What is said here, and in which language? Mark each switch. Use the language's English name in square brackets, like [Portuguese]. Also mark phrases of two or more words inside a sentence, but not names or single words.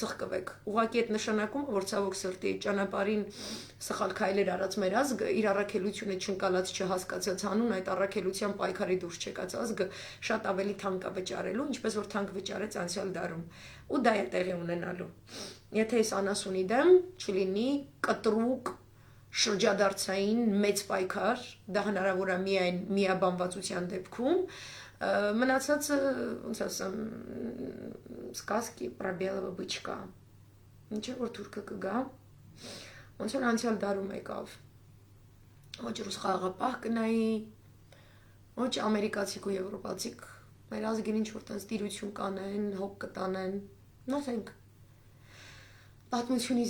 [Armenian] ծխկվեք։ Ուղղակի այդ նշանակում որ ցավոք սրտի ճանապարհին սխալ քայլեր արած մեր ազգը իր առաքելությունը չընկալած չհասկացած հանուն այդ առաքելության պայքարի դուրս չեկած ազգը շատ ավելի թանկ է վճարելու, ինչպես որ թանկ վճարեց անցյալ դարում։ Ու դա է տեղի ունենալու։ Եթե այս անասունի դեմ չլինի կտրուկ շրջադարձային մեծ պայքար, դա հնարավոր է միայն միաբանվածության դեպքում, մնացածը, ոնց ասեմ, [Russian] сказки про белого бычка։ [Armenian] Ինչը որ թուրքը կգա, ոնց որ անցյալ դարում եկավ։ Ոչ ռուս խաղաղապահ կնայի, ոչ ամերիկացիք ու եվրոպացիք, մեր ազգին ինչ որ տենց տիրություն կանեն, հոգ կտանեն, nothing։ Պատմությունից